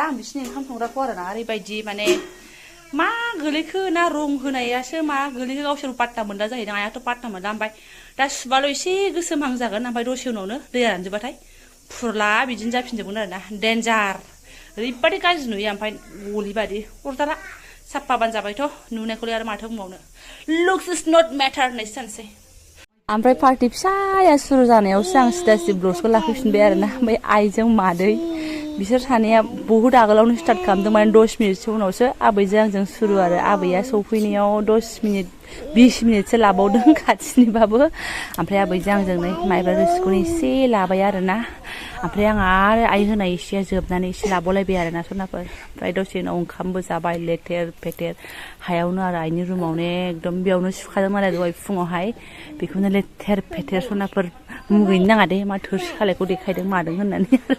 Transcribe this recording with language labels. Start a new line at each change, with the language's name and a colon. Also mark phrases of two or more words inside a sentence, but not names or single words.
Bodo: आं बिसिनि ओंखाम संग्राखौ आरोना ओरैबायदि माने मा गोलैखो ना रं होनायासो मा गोलैखो गावसोर पात्ता मोनला जाहैदों आइयाथ' पात्ता मोनला ओमफ्राय दा सुबाल' एसे गोसोमहां जागोन ओमफ्राय दसे उनावनो दैया रानजोबबाथाय फुरला बिदिनो जाफिनजोबगोन आरोना डेन्जार ओरैबायदि गाज्रि नुयो ओमफ्राय गलिबादि अरजाला साफाबानो जाबायथ' नुनायखौलाय आरो माथो बुंबावनो
English: looks is not matter
Bodo: होननायसो सानसै ओमफ्राय पार्टि फिसाया सुरु जानायावसो आं सिदा सिदा ब्लसखौ लाफैफिनबाय आरोना ओमफ्राय आइजों मादै बिसोर सानैया बहुद आगोलावनो स्टार्ट खालामदों माने 10 मिनिटसो उनावसो आबैजों आंजों सुरु आरो आबैया सौफैनायाव 10 मिनिट 20 मिनिटसो लाबावदों खाथिनिबाबो ओमफ्राय आबैजों आंजों नै माइब्रा रोसिखौनो एसे लाबाय आरोना ओमफ्राय आं आरो आइ होनाय एसेया जोबनानै एसे लाबावलायबाय आरोना सनाफोर ओमफ्राय दसे उनाव ओंखामबो जाबाय लेथेर फेथेर हायावनो आरो आइनि रुमावनो एकदम बेयावनो सुखादों आरो दहाय फुङावहाय बेखौनो लेथेर फेथेर सनाफोर मुगैनो नाङा दे मा थोरसि खालायखौ देखायदों मादों होननानै